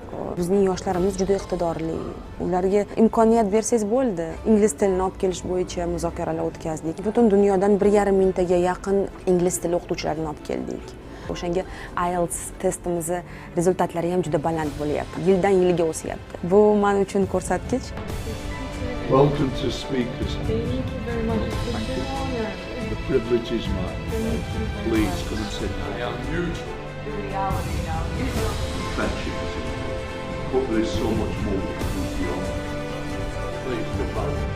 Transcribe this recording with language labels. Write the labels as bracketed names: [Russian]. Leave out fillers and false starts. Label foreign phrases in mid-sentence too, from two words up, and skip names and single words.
[Uzbek] Bizning yoshlarimiz juda iqtidorli. Ularga imkoniyat bersangiz bo'ldi. Ingliz tilini olib kelish bo'yicha muzokaralar o'tkazdik. Butun dunyodan 1,5 mingtaga yaqin ingliz tili o'qituvchilarini olib keldik. O'shanga IELTS testimizni rezultatlari ham juda baland bo'lyapti. Yildan yilga o'syapti. Bu men uchun ko'rsatkich. [English] Welcome to speakers. Thank you very much. The privilege is mine. Please come and sit down. I am new to the reality now. Friendship. But there is so much more we can do beyond. Please, good bye.